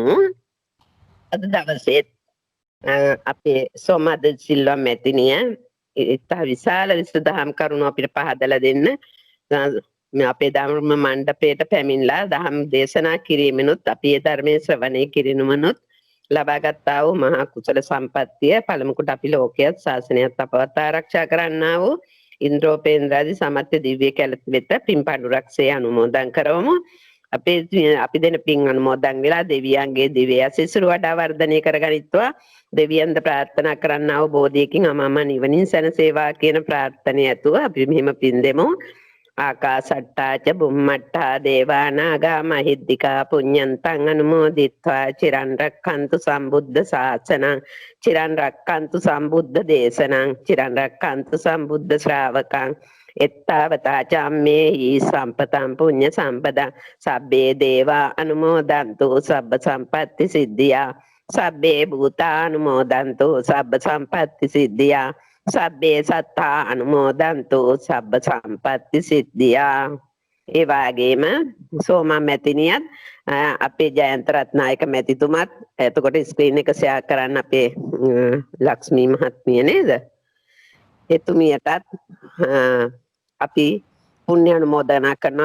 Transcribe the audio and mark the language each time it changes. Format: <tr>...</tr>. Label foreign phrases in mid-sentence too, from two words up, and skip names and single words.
<si>අද දවසේ අපේ සෝමද සිල්වා මැතිණිය ඉතා විශාල විසඳහම් කරුණු අපිට පහදලා දෙන්න අපේ ධර්ම මණ්ඩපයට පැමිණලා දහම් දේශනා කිරීමෙනුත් අපි ඒ ධර්මයේ ශ්‍රවණය කිරීමනුත් ලබාගත්තා වූ මහා කුසල සම්පත්තිය පළමු කොට අපි ලෝකයේත් ශාසනයත් අපවත් ආරක්ෂා කරන්නා වූ ඉන්ද්‍රෝපේන්ද්‍රාදී සමත්ය දිව්‍ය කැලත වෙත පින් පඬුරක්සේ අනුමෝදන් කරවමු. අපි දෙන පින් අනුමෝදන් වෙලා දෙවියන්ගේ දිව්‍ය ආශිර්වාද වඩා වර්ධනය කරගනිත්වා දෙවියන්ද ප්‍රාර්ථනා කරන්නා වූ බෝධියකින් අමම නිවනින් සැනසේවා කියන ප්‍රාර්ථනය ඇතුව අපි මෙහිම පින් දෙමු.</si> <pi>ආකාසට්ටාච බුම්මට්ටා දේවානාගා මහිද්దికා පුඤ්ඤන්තං අනුමෝදිත්වා චිරන් රක්ඛන්තු සම්බුද්ධ ශාසනං චිරන් රක්ඛන්තු සම්බුද්ධ දේශනං චිරන් රක්ඛන්තු සම්බුද්ධ ශ්‍රාවකං එත්තාවතා චම්මේහි සම්පතං පුඤ්ඤ සම්පදං සබ්බේ දේවා අනුමෝදන්තු සබ්බ සම්පatti සිද්ධියා සබ්බේ භූතානුමෝදන්තු සබ්බ සම්පatti සිද්ධියා සබ්බේ සත්තා අනුමෝදන්තු සබ්බ සම්පatti සිද්ධියා.</pi> <si>ඒ වගේම සෝමා මැතිණියත් අපේ ජයන්ත රත්නායක මැතිතුමත් එතකොට ස්ක්‍රීන් එක ෂෙයා කරන්න අපේ ලක්ෂ්මී මහත්මිය නේද? එතුමියටත් අපි පුණ්‍ය අනුමෝදනා කරනවා.</si>